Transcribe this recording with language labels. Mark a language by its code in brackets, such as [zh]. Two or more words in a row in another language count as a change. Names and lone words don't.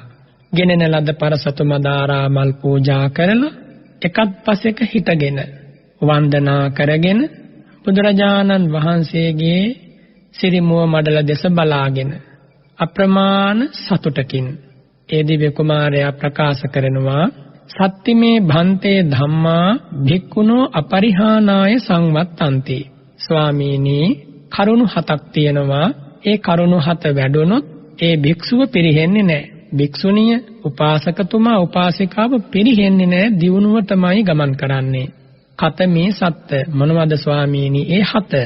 [si] ගෙනෙන ලද පරසතු මදාරා මල් පූජා කරලා එකත් පසෙක හිටගෙන වන්දනා කරගෙන බුදුරජාණන් වහන්සේගේ සිරිමුව මඩල දෙස බලාගෙන අප්‍රමාණ සතුටකින් ඒ දිව්‍ය කුමාරයා ප්‍රකාශ කරනවා, [pi] සත්තිමේ භන්තේ ධම්මා භික්ඛුනෝ අපරිහානාය සංවත්තන්ති. [si] ස්වාමීනි, කරුණු 7ක් තියෙනවා. ඒ කරුණු 7 වැඩුණොත් ඒ භික්ෂුව පිරිහෙන්නේ නැහැ. භික්ෂුණිය, උපාසකතුමා, උපාසිකාව පිරිහෙන්නේ නැහැ, දියුණුවටමයි ගමන් කරන්නේ. [pi] කතමේ සත්ත මොනවද ස්වාමීනි? ඒ 7.